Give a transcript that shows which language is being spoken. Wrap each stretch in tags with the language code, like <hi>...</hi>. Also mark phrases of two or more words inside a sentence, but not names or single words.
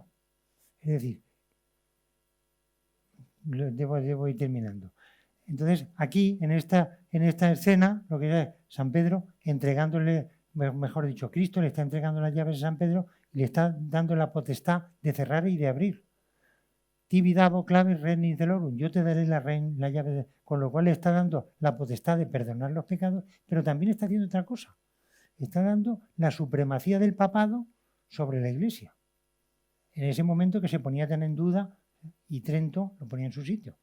<es>Es decir, debo ir terminando. Entonces, aquí, en esta escena, lo que es San Pedro entregándole, mejor dicho, Cristo le está entregando las llaves a San Pedro y le está dando la potestad de cerrar y de abrir.</es> <la>Tibi dabo claves regni celorum.</la> <es>Yo te daré la llave, con lo cual le está dando la potestad de perdonar los pecados, pero también está haciendo otra cosa. Está dando la supremacía del papado sobre la Iglesia. En ese momento que se ponía tan en duda, y Trento lo ponía en su sitio.</es>